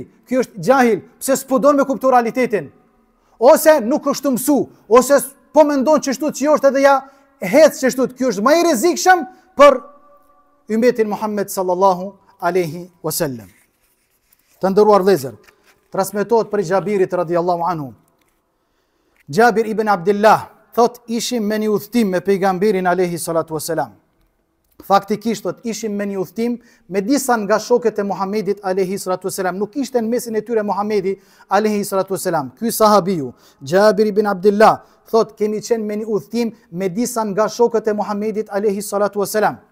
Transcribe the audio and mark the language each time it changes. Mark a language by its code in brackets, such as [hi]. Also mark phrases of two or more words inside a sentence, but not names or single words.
[sq] Ky është xahil, pse s'po don me kuptu realitetin. Ose nuk është të mësu, ose po mendon që shtu që është edhe ja hec që shtu, kjo është më i rrezikshëm për ummetin Muhammed [ar] صلى الله عليه وسلم. [sq] Të nderuar vëllezër, transmetohet për Jabirit [ar] رضي الله عنه. [sq] Jabir ibn Abdullah thot ishim me një udhtim me pejgamberin [ar] عليه الصلاة والسلام. [sq] Faktikisht thot ishim me një udhtim me disa nga shokët e Muhamedit [ar] عليه الصلاة والسلام. [sq] Nuk ishte në mesin e tyre Muhamedi [ar] عليه الصلاة والسلام. [sq] Ky sahabiu, Jabir ibn Abdullah, thot kemi qenë me një udhtim me disa nga shokët e Muhamedit [ar] عليه الصلاة والسلام.